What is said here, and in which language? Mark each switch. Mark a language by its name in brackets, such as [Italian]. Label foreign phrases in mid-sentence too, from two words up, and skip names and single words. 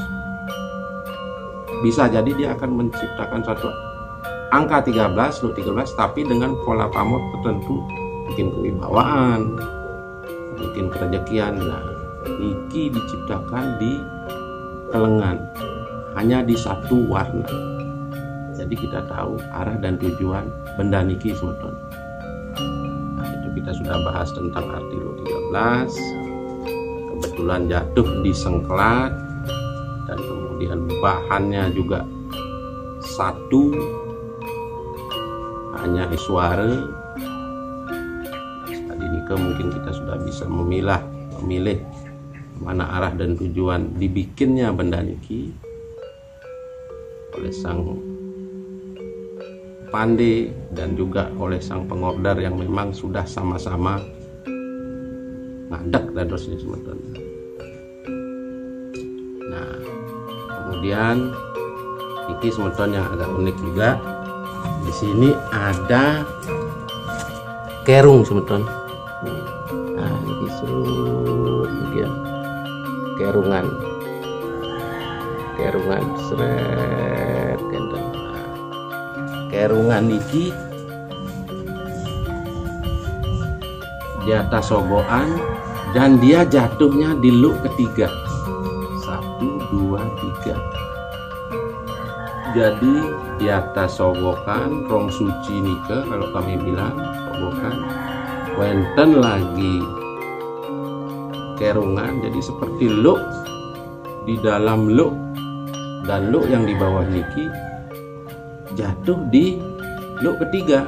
[Indonesian] Bisa jadi dia akan menciptakan satu angka 13, Lu 13, tapi dengan pola pamor tertentu, bikin kewibawaan, bikin kerejekian. Nah, niki diciptakan di kelengan, hanya di satu warna. Jadi kita tahu arah dan tujuan benda niki semeton. Nah, itu kita sudah bahas tentang arti Lu 13. Kebetulan jatuh di sengklat, dan kemudian bahannya juga satu, hanya Iswara. Tadi nike mungkin kita sudah bisa memilih mana arah dan tujuan dibikinnya benda niki oleh sang pandai dan juga oleh sang pengorder yang memang sudah sama-sama [Balinese] ngadek dadosnya [Indonesian] semeton. Nah, kemudian iki semeton yang agak unik juga. Di sini ada kerung semeton. Nah, ini serut ya. Kerungan seret kenten. Nah, kerungan niki di atas sogokan dan dia jatuhnya di Lu ketiga. 1, 2, 3. Jadi di atas sogokan rong suci nike, kalau kami bilang sogokan, wenten lagi kerungan, jadi seperti Lu di dalam Lu, dan Lu yang di bawah niki jatuh di Lu ketiga.